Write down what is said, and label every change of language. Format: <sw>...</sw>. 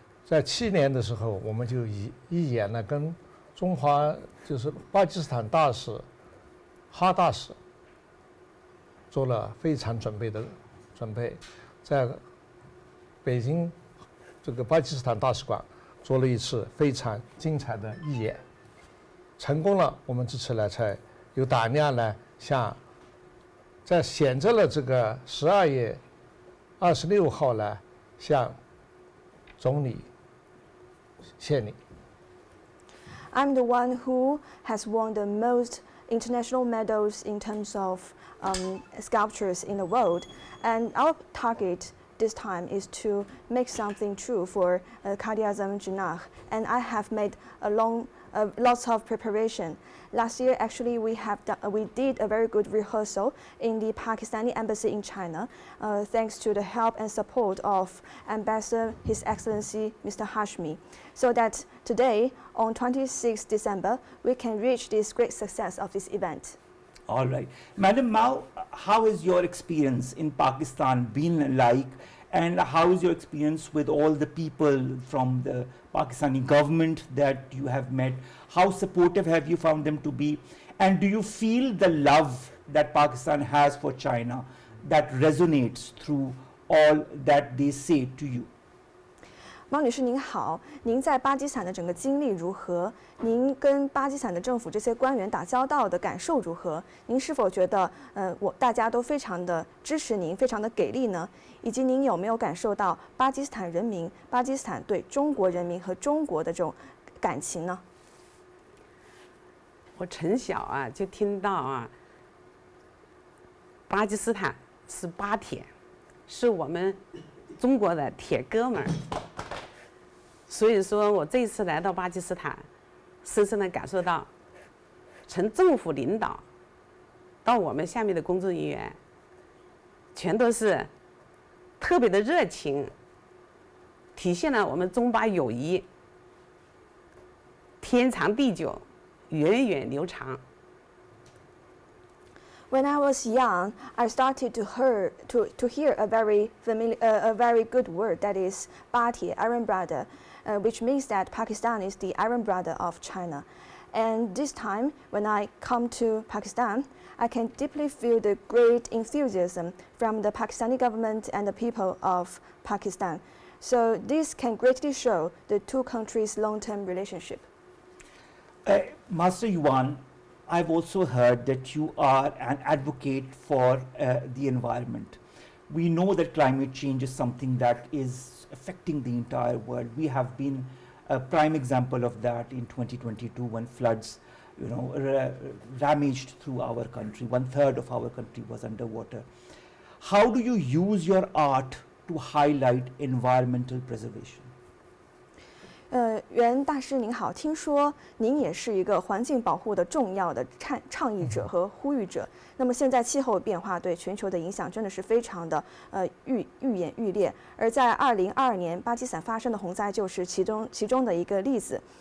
<zh>在7年的时候，我们就一眼呢跟中华就是巴基斯坦大使哈大使做了非常准备，在北京这个巴基斯坦大使馆做了一次非常精彩的义演，成功了。我们这次呢才有胆量呢，在选择了这个12月26号呢，向总理献礼。</zh> <en>I'm the one who has won the most international medals in terms of sculptures in the world, and our target this time is to make something true for Qaid-e-Azam Jinnah, and I have made lots of preparation. Last year, actually, we did a very good rehearsal in the Pakistani embassy in China, thanks to the help and support of Ambassador His Excellency Mr. Hashmi, so that today, on 26 December, we can reach this great success of this event. All right. Madam Mao, how has your experience in Pakistan been like, and how is your experience with all the people from the Pakistani government that you have met? How supportive have you found them to be? And do you feel the love that Pakistan has for China that resonates through all that they say to you?</en> <zh>毛女士您好，您在巴基斯坦的整个经历如何？您跟巴基斯坦的政府这些官员打交道的感受如何？您是否觉得大家都非常的支持您，非常的给力呢？以及您有没有感受到巴基斯坦人民、巴基斯坦对中国人民和中国的这种感情呢？我从小啊就听到啊，巴基斯坦是巴铁，是我们中国的铁哥们儿。所以说我这一次来到巴基斯坦，深深地感受到，从政府领导到我们下面的工作人员，全都是特别的热情，体现了我们中巴友谊天长地久，源远流长。</zh> <en>When I was young, I started to hear a very good word that is Bati, Iron Brother, which means that Pakistan is the Iron Brother of China. And this time, when I come to Pakistan, I can deeply feel the great enthusiasm from the Pakistani government and the people of Pakistan. So this can greatly show the two countries' long-term relationship. Master Yuan, I've also heard that you are an advocate for the environment. We know that climate change is something that is affecting the entire world. We have been a prime example of that in 2022 when floods, ravaged through our country. 1/3 of our country was underwater. How do you use your art to highlight environmental preservation?</en> <zh>袁大师您好，听说您也是一个环境保护的重要的倡议者和呼吁者。那么现在气候变化对全球的影响真的是非常的愈演愈烈。而在2022年巴基斯坦发生的洪灾就是其中的一个例子。</zh>